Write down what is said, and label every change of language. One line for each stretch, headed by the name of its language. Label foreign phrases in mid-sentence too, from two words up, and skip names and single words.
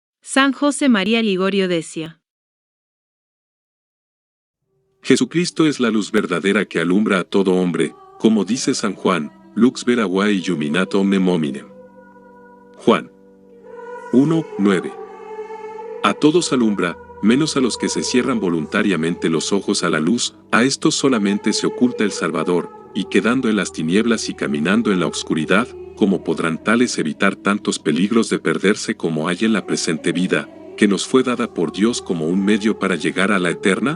Spanish: San José María Ligorio decía: Jesucristo es la luz verdadera que alumbra a todo hombre, como dice San Juan,
Latin: lux vera vai illuminat omnem hominem.
Spanish: Juan 1:9. A todos alumbra, menos a los que se cierran voluntariamente los ojos a la luz, a estos solamente se oculta el Salvador, y quedando en las tinieblas y caminando en la oscuridad, ¿cómo podrán tales evitar tantos peligros de perderse como hay en la presente vida, que nos fue dada por Dios como un medio para llegar a la eterna?